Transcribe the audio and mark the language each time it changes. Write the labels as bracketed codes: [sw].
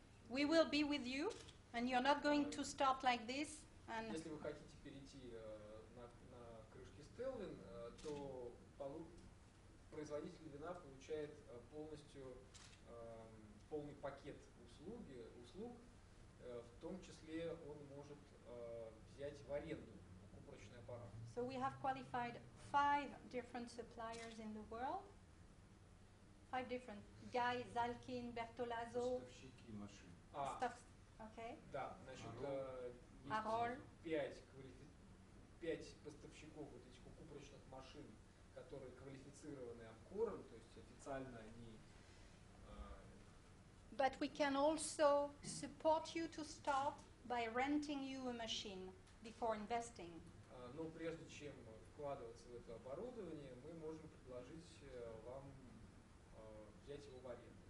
[en] we will be with you, and you're not going to start like this. And [ru] если вы хотите перейти на крышке Stelvin, то производитель вина получает полностью полный пакет услуг, в том числе он может взять в аренду купорочный аппарат. [en] So we have qualified 5 different suppliers in the world. 5 different. Guy, Zalkin, Bertolazzo. [ru] Поставщики машин. [en] Okay. [ru] Да, значит, Ароль. есть 5 поставщиков вот этих купорочных машин, которые квалифицированы Амкором, то есть официально они... [en] But we can also support you to start by renting you a machine before investing. [ru] Но прежде чем вкладываться в это оборудование, мы можем предложить вам взять его в аренду.